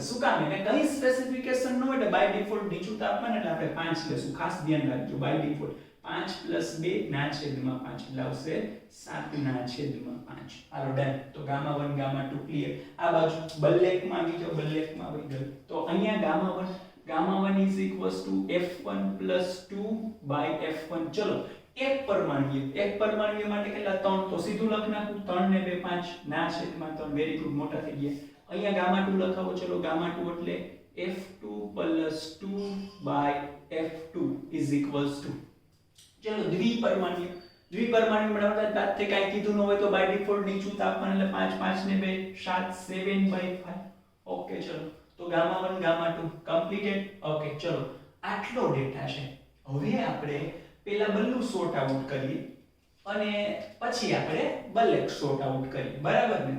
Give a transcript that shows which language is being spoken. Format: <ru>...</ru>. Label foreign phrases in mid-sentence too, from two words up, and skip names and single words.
<gu>શું કામ એને કઈ સ્પેસિફિકેશન ન હોય એટલે</gu> <en>by default</en> <gu>નીચું તાપમાન એટલે આપણે 5 લેશું. ખાસ ધ્યાન રાખજો</gu> <en>by default</en> <gu>5 પ્લસ 2 ના છેદમાં 5 એટલે આવશે 7 ના છેદમાં 5. હાલો ડન. તો ગામા 1 ગામા 2 ક્લિયર. આ બાજુ બલ્લેખમાં આવી જાવ, બલ્લેખમાં આવી ગયો. તો અહીંયા ગામા 1</gu> <en>is equals to f1 plus 2 by f1.</en> <gu>ચલો એક પરમાણ્વીય માટે કેટલા 3, તો સીધું લખ નાખું 3 ને 2 5 ના છેદમાં 3.</gu> <en>very good,</en> <gu>મોટા થઈ ગયા. અહીંયા ગામા 2 લખાવો. ચલો ગામા 2 એટલે</gu> <en>f2 plus 2 by f2 is equals to,</en> <gu>ચલો દ્વિપરમાણ્વીય બનાવતા દાંતે કાઈ કીધું ન હોય તો</gu> <en>by default</en> <gu>નીચું તાપમાન એટલે 5 5 ને 2 7 7/5. ઓકે ચલો. તો ગામા 1 ગામા 2 કમ્પ્લીટેડ. ઓકે ચલો આટલો ડેટા છે. હવે આપણે પેલા બલ્લુ</gu> <en>sort out</en> <gu>કરીએ અને પછી આપણે બલ્લેખ</gu> <en>sort out</en> <gu>કરીએ, બરાબર ને?</gu>